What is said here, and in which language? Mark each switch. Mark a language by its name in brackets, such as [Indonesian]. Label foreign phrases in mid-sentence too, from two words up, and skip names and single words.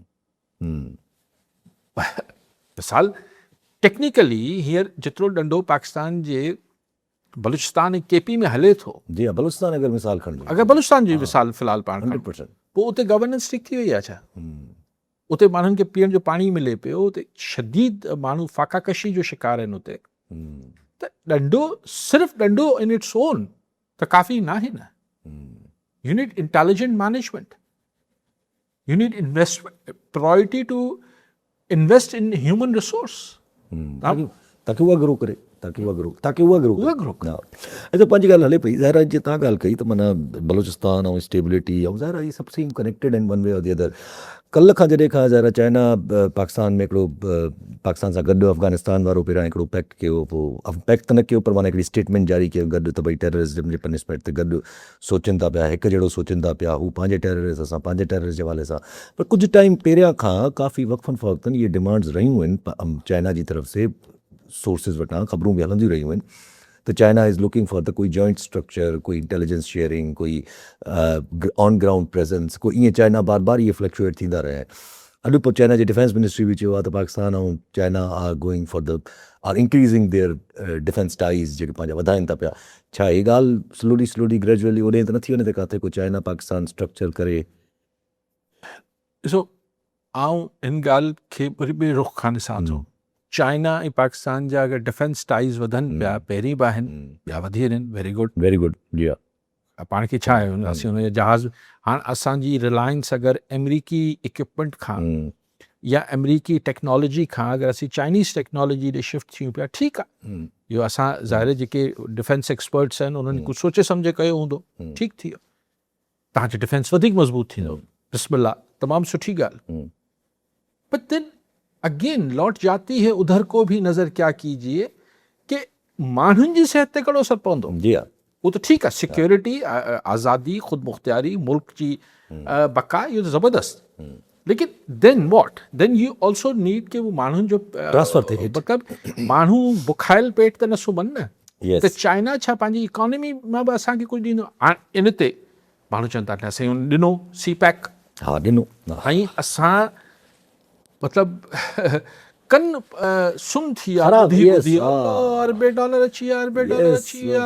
[Sindhi] मिसाल टेक्निकली हींअर जेतिरो ॾंडो पाकिस्तान जे बलूचिस्तान ऐं केपी में हले थो, जी हा, बलूचिस्तान अगरि मिसाल खणिजे, अगरि बलूचिस्तान जी मिसाल फ़िलहालु पाण 100%, पोइ उते गवर्नेंस ठीक थी वई आहे छा? उते माण्हुनि खे पीअण जो पाणी मिले पियो, उते शदीद माण्हू फाकाकशी जो शिकार आहिनि उते। त ॾंडो, सिर्फ़ु ॾंडो [English] in its own [Sindhi] त काफ़ी न आहे न। [English] you need intelligent management, you need investment, priority to invest in human resource [Sindhi] ताकि उहा ग्रो करे, ताकि उहा ग्रो करे। अच्छा, पंहिंजी ॻाल्हि हले पई, ज़ाहिर आहे जीअं तव्हां ॻाल्हि कई त माना बलूचिस्तान ऐं स्टेबिलिटी ऐं ज़ाहिर आहे इहे सभु शयूं कनेक्टेड आहिनि [English] one way or the other. [Sindhi] कल्ह खां जॾहिं खां ज़ाहिर आहे चाइना पाकिस्तान में हिकिड़ो पाकिस्तान सां गॾु अफ़गानिस्तान वारो पहिरियां हिकिड़ो पैक्ट कयो, पोइ पैक्ट त न कयो पर माना हिकिड़ी स्टेटमेंट जारी कयो गॾु, त भई टेररिज्म जे पनिशमेंट ते गॾु सोचनि था पिया, हिकु जहिड़ो सोचनि था पिया, हू पंहिंजे टेररिस्ट, असां पंहिंजे टेररिस्ट जे हवाले सां। पर कुझु टाइम पहिरियां खां काफ़ी वक़्फ़नि फ़वक़तनि इहे डिमांड्स रहियूं आहिनि चाइना जी तरफ़ से, सोर्सिस वटां ख़बरूं बि हलंदियूं रहियूं आहिनि त [English] China is looking for the [Sindhi] कोई [English] joint structure, [Sindhi] कोई [English] intelligence sharing, [Sindhi] कोई [English] on ground presence, [Sindhi] कोई ईअं चाइना बार बार इहे फ्लक्चुएट थींदा रहिया आहिनि। अॼु पोइ चाइना जी [English] defense ministry [Sindhi] बि चयो आहे त पाकिस्तान ऐं चाइना [English] are going for the are increasing their defense ties, [Sindhi] जेके पंहिंजा वधाइनि था पिया। छा इहा ॻाल्हि [English] slowly gradually [Sindhi] ओॾे त नथी वञे त किथे कोई चाइना पाकिस्तान स्ट्रक्चर करे? ॾिसो, आउं हिन ॻाल्हि खे वरी ॿिए रुख खां ॾिसां थो। चाइना ऐं पाकिस्तान जा अगरि [English] defense ties [Sindhi] वधनि पिया, पहिरीं बि आहिनि, ॿिया वधी रहिया आहिनि, [English] very good, [Sindhi] जी हा। पाण खे छा आहे, असीं हुनजा जहाज़, हाणे असांजी रिलायंस अगरि अमेरिकी इक्विपमेंट खां या अमेरिकी टेक्नोलॉजी खां अगरि असीं [English] Chinese technology [Sindhi] ॾे शिफ्ट थियूं पिया, ठीकु आहे, इहो असां ज़ाहिर जेके [English] defense experts [Sindhi] आहिनि उन्हनि कुझु सोचे सम्झे कयो हूंदो, ठीकु थी वियो, तव्हांजो डिफेंस वधीक मज़बूत थींदो, बिस्मिल्लाह, तमामु सुठी ॻाल्हि। [English] but then again [Urdu] لوٹ جاتی ہے ادھر کو بھی نظر کیا کیجیے کہ [Sindhi] माण्हुनि जी सिहत ते कहिड़ो असरु पवंदो। जी हा, [Urdu] وہ تو ٹھیک ہے, सिक्योरिटी, आज़ादी, ख़ुद मुख्तियारी, [Sindhi] मुल्क जी बका, [Urdu] یہ تو زبردست، لیکن [English] then what, then you also need [Urdu] कि [Sindhi] वो माण्हुनि जो ट्रांसफर थिए। मतिलबु माण्हू बुखायल पेट त न सुम्हनि न। [English] Yes. [Sindhi] त चाइना छा पंहिंजी इकोनॉमी मां बि असांखे कुझु ॾींदो? हाणे इन ते माण्हू चवनि था असां ॾिनो सी पैक, हा ॾिनो, ऐं असां मतिलबु कन सुन थी विया, अरबे डॉलर अची विया,